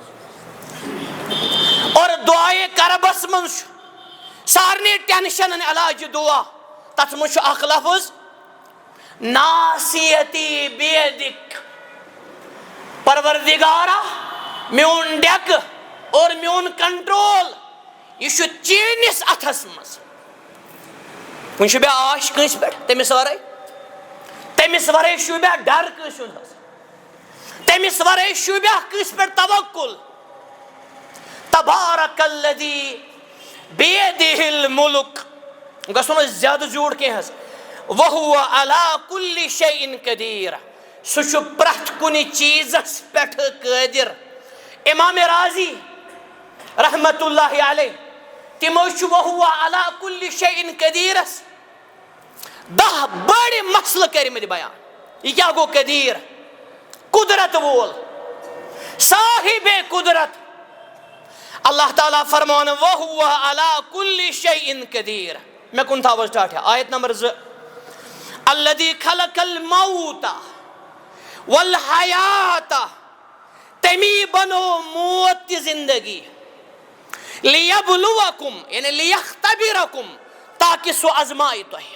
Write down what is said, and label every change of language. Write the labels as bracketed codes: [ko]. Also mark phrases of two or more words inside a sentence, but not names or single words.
[ks] وسلم اور دعائے کربس منٛز چھُ سارنٕے ٹینشنن علاج دعا تتھ منٛز چھُ اکھ لفظ [ar] ناصیتی بیدک [ks] پروردگارا میون ڈیکہٕ اور میون کنٹرول یہِ چھُ چٲنِس اتھس منٛز وۄنۍ چھُ مےٚ آش کٲنٛسہِ پٮ۪ٹھ تٔمِس ورٲے شوٗبیا ڈر کٲنٛسہِ ہُنٛد حظ تٔمِس ورٲے شوٗبیا کٲنٛسہِ پٮ۪ٹھ توکُل [ar] تبارک الذی بیدہ الملک [ks] گژھو نہٕ زیادٕ زیوٗٹھ کینٛہہ حظ [ar] وہو علی کُلہِ شیء قدیر [ks] سُہ چھُ پرٛٮ۪تھ کُنہِ چیٖزس پٮ۪ٹھ قٲدر امام رازی [ar] رحمتہ اللہ علیہ [ks] تِمو چھُ [ar] وہو علی کُلہِ شیء قدیرس [ks] 10 بڑِ مسلہٕ کٔرمٕتۍ بیان یہِ کیٛاہ گوٚو قدیر قدرت وول صاحب قدرت اللہ تعالیٰ فرمان [ar] وہو علی کُلہِ شیء قدیر [ks] مےٚ کُن تھاو حظ ٹاٹھیا آیت نمبر 2 [ar] الذی خلق الموت [ks] والحیات تمی بنو موت تہِ زندگی [ar] لیبلوکم یعنی لیختبرکم [ks] تاکہ سُہ آزمایہِ تۄہہِ